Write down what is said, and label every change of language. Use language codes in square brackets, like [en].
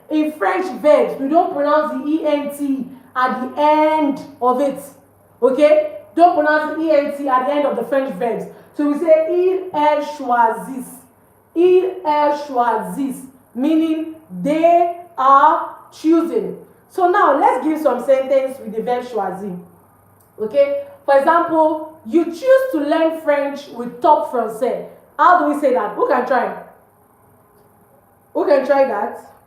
[en] In French verbs, we don't pronounce the E-N-T at the end of it. Okay? Don't pronounce the E-N-T at the end of the French verbs. So we say [fr] il, elle choisissent. Il, elle choisissent. [en] Meaning they are choosing. So now let's give some sentence with the verb choisir. Okay? For example, you choose to learn French with Topfrançais. How do we say that? Who can try? Who can try that?